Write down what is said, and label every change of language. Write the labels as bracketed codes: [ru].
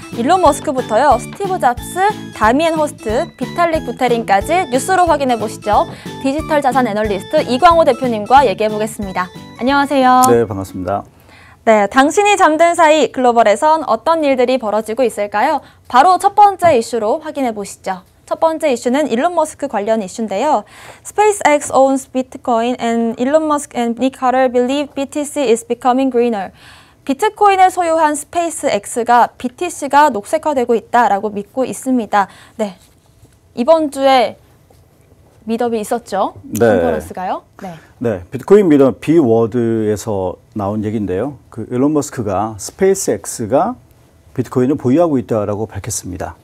[ko] 일론 머스크부터요, 스티브 잡스, 다미엔 호스트, 비탈릭 부테린까지 뉴스로 확인해보시죠. 디지털 자산 애널리스트 이광호 대표님과 얘기해보겠습니다. 안녕하세요. 네, 반갑습니다. 네, 당신이 잠든 사이 글로벌에선 어떤 일들이 벌어지고 있을까요? 바로 첫 번째 이슈로 확인해보시죠. 첫 번째 이슈는 일론 머스크 관련 이슈인데요. [en] SpaceX owns Bitcoin and Elon Musk and Nick Carter believe BTC is becoming greener. [ko] 비트코인을 소유한 스페이스X가 BTC가 녹색화되고 있다라고 믿고 있습니다. 네, 이번 주에 미더비 있었죠? 네. 컨퍼런스가요? 네. 네, 비트코인 미더 비워드에서 나온 얘기인데요. 그 일론 머스크가 스페이스X가 비트코인을 보유하고 있다라고 밝혔습니다.